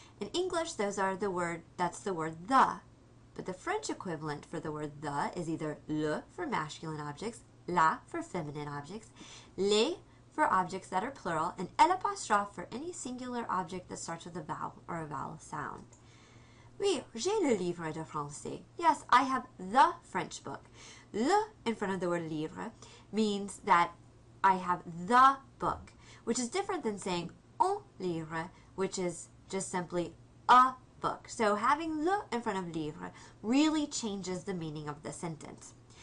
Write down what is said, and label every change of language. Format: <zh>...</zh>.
<en>In English, that's the word the. But the French equivalent for the word the is either le for masculine objects, la for feminine objects, les for objects that are plural, and l'apostrophe for any singular object that starts with a vowel or a vowel sound.</en> <fr>Oui, j'ai le livre de français.</fr> <en>Yes, I have the French book. Le in front of the word livre means that I have the book, which is different than saying un livre, which is just simply a book. So having le in front of livre really changes the meaning of the sentence.</en>